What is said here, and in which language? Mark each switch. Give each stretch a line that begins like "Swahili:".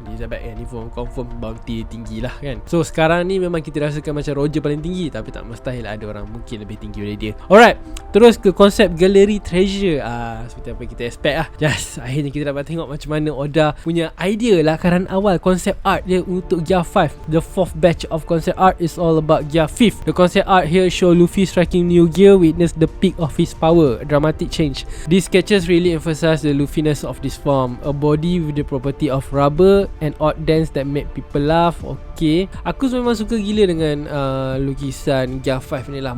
Malay: Elizabeth yang ni confirm bounty tinggi lah kan. So sekarang ni memang kita rasakan macam Roger paling tinggi, tapi tak mustahil ada orang mungkin lebih tinggi dari dia. Alright, terus ke konsep gallery treasure. Seperti apa kita expect lah. Yes, akhirnya kita dapat tengok macam mana Oda punya idea lakaran awal konsep art dia untuk Gear 5.
English: The 4th batch of concept art is all about Gear 5th. The concept art here show Luffy striking new gear, witness the peak of his power, a dramatic change. These sketches really emphasize the Luffiness of this form, a body with the property of rubber and odd dance that make people laugh.
Malay: Okay, aku memang suka gila dengan lukisan Gear 5 ni lah.